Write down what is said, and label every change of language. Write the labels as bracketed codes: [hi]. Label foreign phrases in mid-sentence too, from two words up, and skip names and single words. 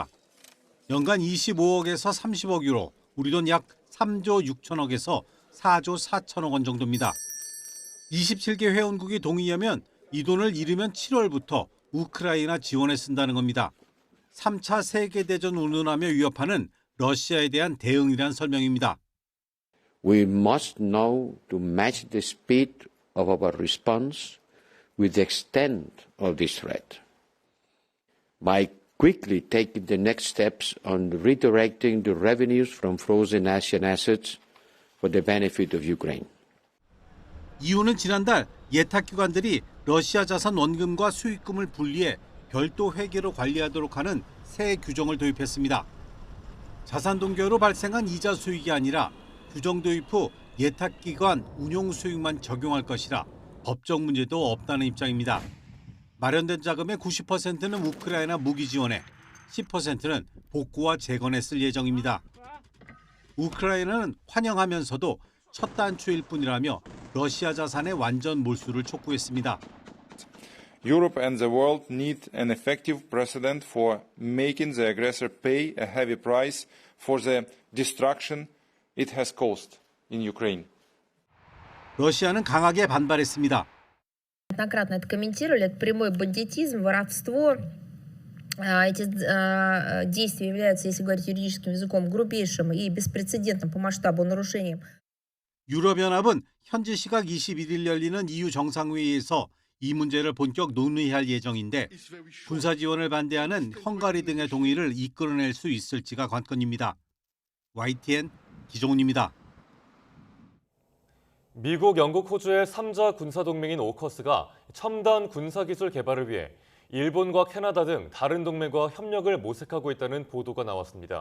[ko] 연간 25억에서 30억 유로, 우리 돈 약 3조 6천억에서 4조 4천억 원 정도입니다. 27개 회원국이 동의하면 이 돈을 이르면 7월부터 우크라이나 지원에 쓴다는 겁니다. 3차 세계대전 운운하며 위협하는 러시아에 대한 대응이란 설명입니다. [en] We must know to match the speed of our response with the extent of this threat. By quickly taking the next steps on redirecting the revenues from frozen Asian assets for the benefit of Ukraine. [ko] EU는 지난달 예탁기관들이 러시아 자산 원금과 수익금을 분리해 별도 회계로 관리하도록 하는 새 규정을 도입했습니다. 자산 동결로 발생한 이자 수익이 아니라 규정 도입 후 예탁기관 운용 수익만 적용할 것이라 법적 문제도 없다는 입장입니다. 마련된 자금의 90%는 우크라이나 무기 지원에, 10%는 복구와 재건에 쓸 예정입니다. 우크라이나는 환영하면서도 첫 단추일 뿐이라며 러시아 자산의 완전 몰수를 촉구했습니다. [en] Europe and the world need an effective precedent for making the aggressor pay a heavy price for the destruction it has caused in Ukraine. [ko] 러시아는 강하게 반발했습니다. [ru] Неоднократно это комментировали, это прямой бандитизм, воровство. Эти действия являются, если говорить юридическим языком, грубейшим и беспрецедентным по масштабу нарушением. [ko] 유럽연합은 현지 시각 21일 열리는 EU 정상회의에서 이 문제를 본격 논의할 예정인데 군사 지원을 반대하는 헝가리 등의 동의를 이끌어낼 수 있을지가 관건입니다. YTN 기종훈입니다. 미국, 영국, 호주의 3자 군사동맹인 오커스가 첨단 군사기술 개발을 위해 일본과 캐나다 등 다른 동맹과 협력을 모색하고 있다는 보도가 나왔습니다.